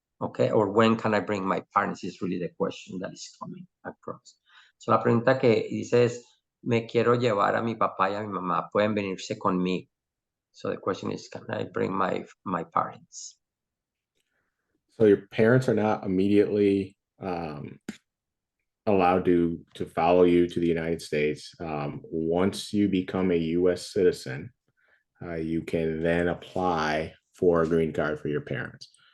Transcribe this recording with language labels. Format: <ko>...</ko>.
<en>Okay, or when can I bring my parents is really the question that is coming across.</en> <es>So la pregunta que dice es, me quiero llevar a mi papá y a mi mamá, pueden venirse conmigo.</es> <en>So the question is, can I bring my parents? So your parents are not immediately allowed to follow you to the United States. Once you become a U.S. citizen, you can then apply for a green card for your parents.</en>